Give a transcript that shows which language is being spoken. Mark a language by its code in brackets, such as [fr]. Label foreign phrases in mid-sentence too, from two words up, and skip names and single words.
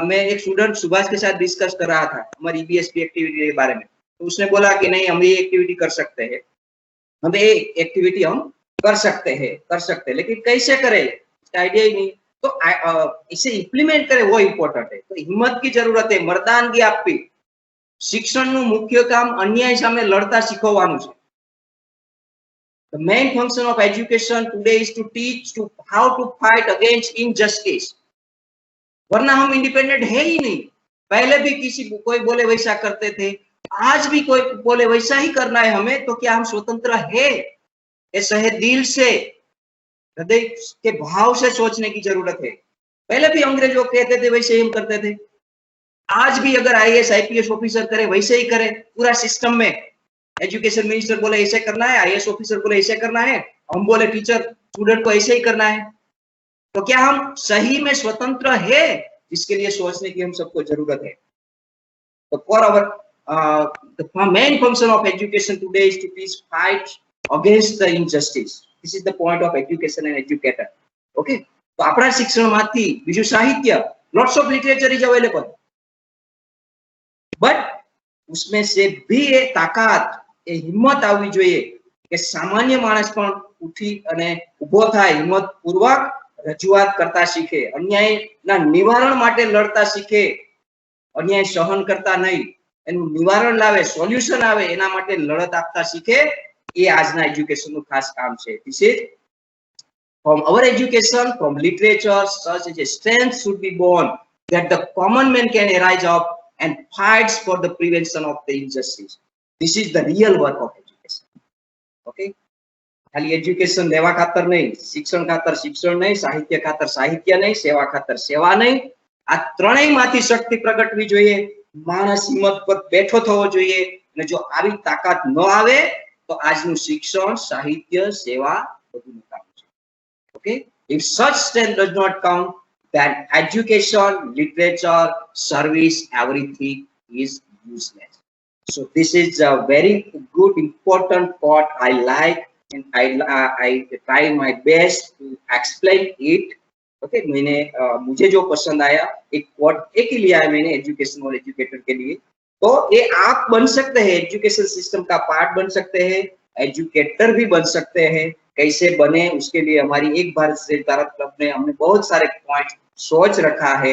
[hi] मैं एक स्टूडेंट सुभाष के साथ डिस्कस कर रहा था हमारी ईबीएसपी एक्टिविटी के बारे में, तो उसने बोला कि नहीं हम ये एक्टिविटी कर सकते हैं, हम ये एक्टिविटी हम कर सकते हैं, लेकिन कैसे करें इसका आइडिया ही नहीं। तो इसे इम्प्लीमेंट करें वो इम्पोर्टेंट है। तो हिम्मत की जरूरत है, मर्दानगी आपकी। [gu] શિક્ષણનું મુખ્ય કામ અન્યાય સામે લડતા શીખવવાનું છે। [en] The main function of education today is to teach to how to fight against injustice। [hi] वरना हम इंडिपेंडेंट है ही नहीं। पहले भी किसी कोई बोले वैसा करते थे, आज भी कोई बोले वैसा ही करना है हमें, तो क्या हम स्वतंत्र है? ऐसा है, दिल से, हृदय के भाव से सोचने की जरूरत है। पहले भी अंग्रेज लोग कहते थे वैसे ही हम करते थे, आज भी अगर [en] IAS IPS officer [hi] करे वैसे ही करे। पूरा सिस्टम में [en] education minister [hi] बोले ऐसे करना है, [en] IAS officer [hi] बोले ऐसे करना है, हम बोले [en] teacher student [hi] को ऐसे ही करना है। तो क्या हम सही में स्वतंत्र है? इसके लिए सोचने की हम सबको जरूरत है। [en] तो for our the main function of education today is to teach fight against the injustice। This is the point of education and educator। [gu] Okay, तो આપણા શિક્ષણમાંથી બીજું સાહિત્ય, [en] lots of literature is available, [hi] बट उसमें से भी ये ताकत, ये हिम्मत [gu] आवी જોઈએ કે સામાન્ય માણસ પણ ઉઠી અને ઊભો થાય, હિમ્મત પૂર્વક રજૂઆત કરતા શીખે, અન્યાયના નિવારણ માટે લડતા શીખે, અન્યાય સહન કરતા નહીં, એનું નિવારણ લાવે, સોલ્યુશન આવે એના માટે લડત આપતા શીખે। એ આજના એજ્યુકેશનનું ખાસ કામ છે। [en] This is from our education, from literature, such as a strength should be born that the common man can arise up and fights for the prevention of the injustice। This is the real work of education। [gu] Okay, ખાલી એજ્યુકેશન લેવા ખાતર નહીં, શિક્ષણ ખાતર શિક્ષણ નહીં, સાહિત્ય ખાતર સાહિત્ય નહીં, સેવા ખાતર સેવા નહીં, આ ત્રણેયમાંથી શક્તિ પ્રગટવી જોઈએ। માણસ હિંમત પર બેઠો થવો જોઈએ, અને જો આવી તાકાત ન આવે તો આજનું શિક્ષણ, સાહિત્ય, સેવા બધું નકામું છે। [en] Okay, if such strength does not come, then education, literature, service, everything is useless। So this is a very good important part I like, and I try my best to explain it। [hi] Okay, मैंने मुझे जो पसंद आया एक quote एक ही लिया है मैंने एजुकेशन और एजुकेटर के लिए। तो ये आप बन सकते हैं, [en] education system [hi] का पार्ट बन सकते हैं, एजुकेटर भी बन सकते हैं। कैसे बने उसके लिए हमारी एक भारत श्रेष्ठ भारत क्लब ने हमने बहुत सारे पॉइंट सोच रखा है।